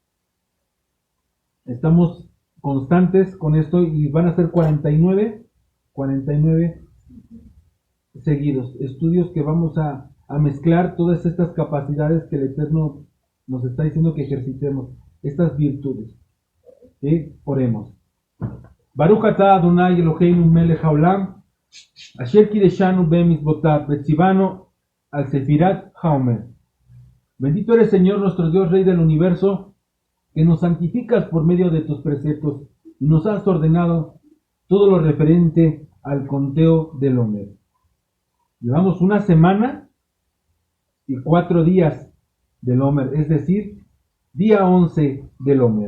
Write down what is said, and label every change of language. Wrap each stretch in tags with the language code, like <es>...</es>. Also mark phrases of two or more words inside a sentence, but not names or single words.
<es>Estamos constantes con esto y van a ser 49 seguidos. Estudios que vamos a mezclar todas estas capacidades que el Eterno nos está diciendo que ejercitemos. Estas virtudes. ¿Sí? Oremos.</es> <he>ברוך אתה אדוני אלוהינו מלך העולם, אשר קידשנו במצוותיו, וציוונו על ספירת העומר.</he> <es>Bendito eres, Señor, nuestro Dios, Rey del universo, que nos santificas por medio de tus preceptos y nos has ordenado todo lo referente al conteo del Homer. Llevamos una semana y 4 días del Homer, es decir, día 11 del Homer.</es>